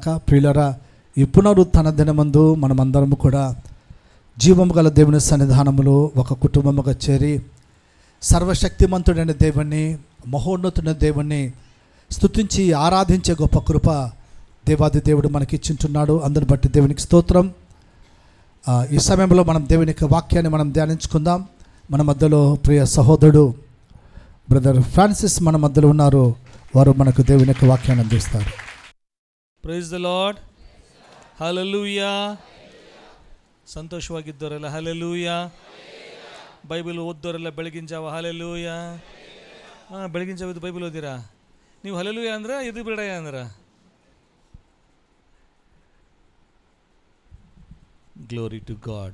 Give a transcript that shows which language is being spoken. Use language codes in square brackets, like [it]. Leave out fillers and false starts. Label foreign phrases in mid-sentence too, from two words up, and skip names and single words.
[te] ప్రియులరా, ఈ పునరుత్థాన దినమందు మనమందరము కూడా జీవము గల దేవుని సన్నిధానములో ఒక కుటుంబముగా చేరి సర్వశక్తిమంతుడైన దేవుణ్ణి, మహోన్నతుడైన దేవుణ్ణి స్తుతించి ఆరాధించే గొప్ప కృప దేవాది దేవుడు మనకిచ్చింటున్నాడు. అందుని బట్టి దేవునికి స్తోత్రం. ఈ సమయంలో మనం దేవుని యొక్క వాక్యాన్ని మనం ధ్యానించుకుందాం. మన మధ్యలో ప్రియ సహోదరుడు బ్రదర్ ఫ్రాన్సిస్ మన మధ్యలో ఉన్నారు. వారు మనకు దేవుని యొక్క వాక్యాన్ని అందిస్తారు. [en] Praise the Lord. ಹಲ್ಲೆಲೂಯಾ. [kn] ಸಂತೋಷವಾಗಿದ್ದವರೆಲ್ಲ ಹಲ್ಲೆಲೂಯಾ. ಬೈಬಲ್ ಓದ್ದವರೆಲ್ಲ ಬೆಳಗಿನ ಜಾವ ಹಲ್ಲೆಲೂಯಾ. ಬೆಳಗಿನ ಜಾವ ಬೈಬಲ್ ಓದಿರಾ ನೀವು? ಹಲ್ಲೆಲೂಯಾ ಅಂದ್ರೆ ಇದು ಬಿಡಯ ಅಂದ್ರೆ [en] glory to God.